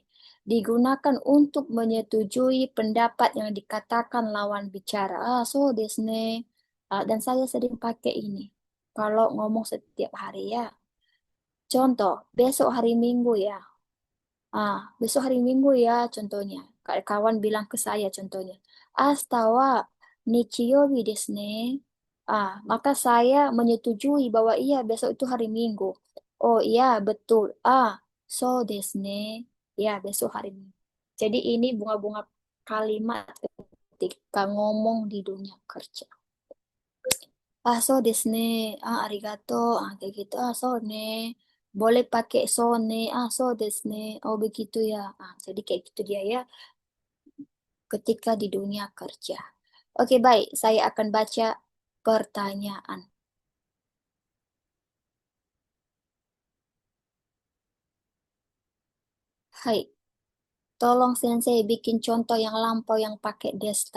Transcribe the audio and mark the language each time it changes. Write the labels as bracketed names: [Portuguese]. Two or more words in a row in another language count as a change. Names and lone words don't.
[Indonesian] Digunakan untuk menyetujui pendapat yang dikatakan lawan bicara. [Japanese] そうですね. [Indonesian] Dan saya sering pakai ini kalau ngomong setiap hari ya. Contoh, besok hari Minggu ya. Besok hari Minggu ya contohnya. Kayak kawan bilang ke saya contohnya. [Japanese] 明日は日曜日ですね. [Indonesian] Maka saya menyetujui bahwa iya besok itu hari Minggu. Oh iya betul. [Japanese] そうですね. [Indonesian] Ya besok hari Minggu. Jadi ini bunga-bunga kalimat ketika ngomong di dunia kerja. [Japanese] そうですね。ありがとう. [Indonesian] Kayak gitu. [Japanese] そうね. [Indonesian] Boleh pakai [Japanese] そうね。そうですね. [Indonesian] Oh begitu ya. Jadi kayak gitu dia ya ketika di dunia kerja. Oke, baik. Saya akan baca pertanyaan. Hai, tolong sensei bikin contoh yang lampau yang pakai desta.